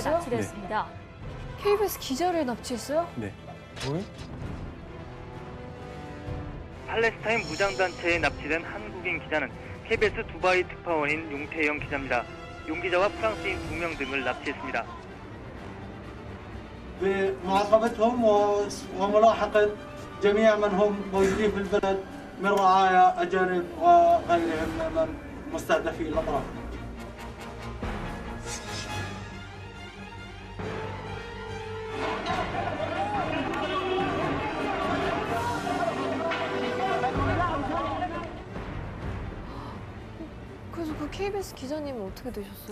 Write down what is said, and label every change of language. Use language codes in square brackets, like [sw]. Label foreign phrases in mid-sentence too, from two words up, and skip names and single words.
[ko] 납치했어요? 납치를 했습니다. KBS 기자를 납치했어요? 네. 팔레스타인 무장단체에 납치된 한국인 기자는 KBS 두바이 특파원인 용태영 기자입니다. 용 기자와 프랑스인 2명 등을 납치했습니다. [ar] بمعاقبتهم وملاحقة جميع من هم موجودين في البلد من رعايا أجانب وغيرهم من مستهدفي الأطراف. [ko] 그래서 그 KBS 기자님은 어떻게 되셨어요?